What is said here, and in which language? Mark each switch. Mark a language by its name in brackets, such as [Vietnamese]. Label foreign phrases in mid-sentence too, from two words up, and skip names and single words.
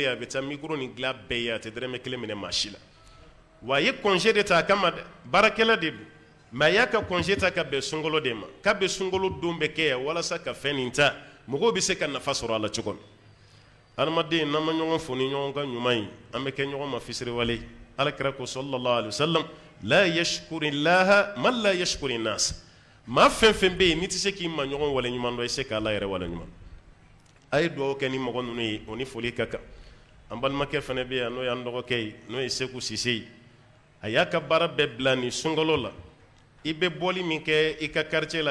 [Bambara] a bɛ taa micro nin dilan bɛɛ ye a tɛ dɛrɛmɛ kelen minɛ maa si la wa a ye congé de ta a kama dɛ baarakɛla de don mais a y'a ka congé ta ka bɛn sunkalo de ma k'a bɛ sunkalo don bɛ kɛ yan walasa ka fɛn nin ta mɔgɔw bɛ se ka nafa sɔrɔ a la cogo min adamaden n'an ma ɲɔgɔn fo ni ɲɔgɔn ka ɲuman ye an bɛ kɛ ɲɔgɔn ma fisiriwale alakira ko [Arabic] صلى الله عليه وسلم لا يشكر الله من لا يشكر الناس [Bambara] maa fɛn fɛn bɛ yen n'i tɛ se k'i ma ɲɔgɔn wale ɲuman dɔn i se k'ala yɛrɛ wale ɲuman a ye duwawu kɛ ni mɔgɔ ninnu ye o ni foli ka kan an balimakɛ fana bɛ yan n'o y'an dɔgɔkɛ ye n'o ye Seku Sise ye a y'a ka baara bɛɛ bila nin sunkalo la i bɛ bɔli min kɛ i ka quartier la